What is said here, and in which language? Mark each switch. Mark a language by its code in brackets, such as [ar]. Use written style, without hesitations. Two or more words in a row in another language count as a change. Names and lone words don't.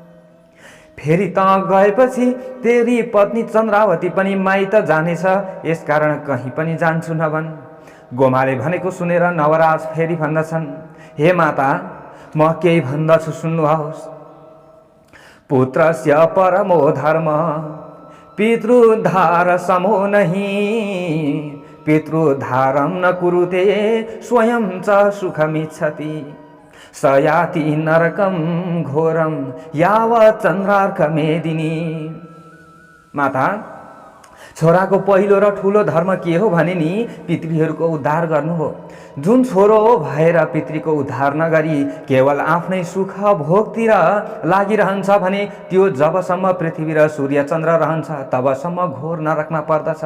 [ne] फेरि त गएपछि तेरी पत्नी चन्द्रावती पनि माइत जानेछ, यसकारण कहीँ पनि जान्छु नभन्। गोमाले भनेको सुनेर नवराज फेरि भन्दछन्, हे माता, म केही भन्दछु सुन्नुहोस्। [sa] पुत्रस्य परमो धर्म पितृद्धार समो नहीं, पितृद्धारं न कुरुते स्वयं च सुखमिच्छति, स याति नरकं घोरं यावत् चन्द्रार्कमेदिनी। [ne] माता, छोराको पहिलो र ठुलो धर्म के हो भने नि पितृहरूको उद्धार गर्नु हो। जुन छोरो भएर पितृको उद्धार नगरी केवल आफ्नै सुख भोगतिर लागिरहन्छ भने त्यो जबसम्म पृथ्वी र सूर्य चन्द्र रहन्छ तबसम्म घोर नरकमा पर्दछ।